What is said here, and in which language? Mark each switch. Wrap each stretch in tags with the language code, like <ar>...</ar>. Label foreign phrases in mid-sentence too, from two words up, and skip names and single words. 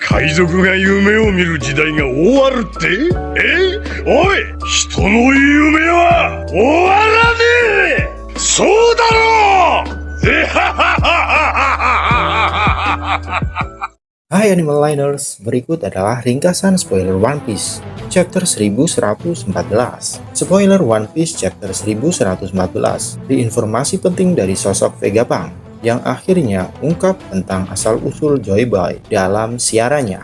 <ja>海賊が夢を見る時代が終わるって？おい、人の夢は終わらねえ！そうだろう！</ja> <id>Hai Animal Liners, berikut adalah ringkasan spoiler One Piece Chapter 1114. Spoiler One Piece Chapter 1114 di informasi penting dari sosok Vegapunk yang akhirnya ungkap tentang asal-usul Joy Boy dalam siarannya.</id>